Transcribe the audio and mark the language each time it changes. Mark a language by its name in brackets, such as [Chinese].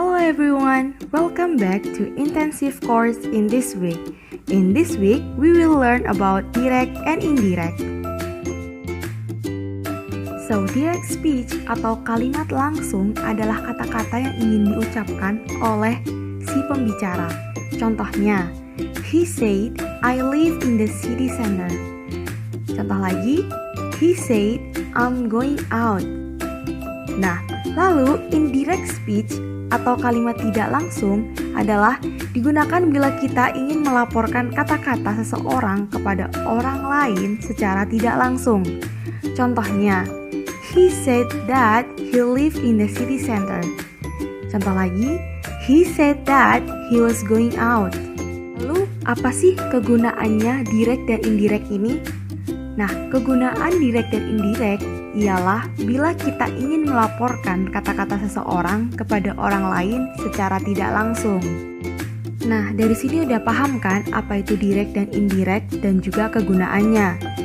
[English] everyone, welcome back to intensive course in this week. In this week, we will learn about direct and indirect. [Indonesian] So, direct speech atau kalimat langsung adalah kata-kata yang ingin diucapkan oleh si pembicara. Contohnya, [English] he said, I live in the city center. [Indonesian] Contoh lagi, [English] he said, I'm going out. [Indonesian] Nah, lalu indirect speech atau kalimat tidak langsung adalah digunakan bila kita ingin melaporkan kata-kata seseorang kepada orang lain secara tidak langsung. Contohnya, [English] he said that he lived in the city center. [Indonesian] Contoh lagi, [English] he said that he was going out. [Indonesian] Lalu, apa sih kegunaannya direct dan indirect ini? Nah, kegunaan direct dan indirect ialah bila kita ingin melaporkan kata-kata seseorang kepada orang lain secara tidak langsung. Nah, dari sini udah paham kan apa itu direct dan indirect dan juga kegunaannya.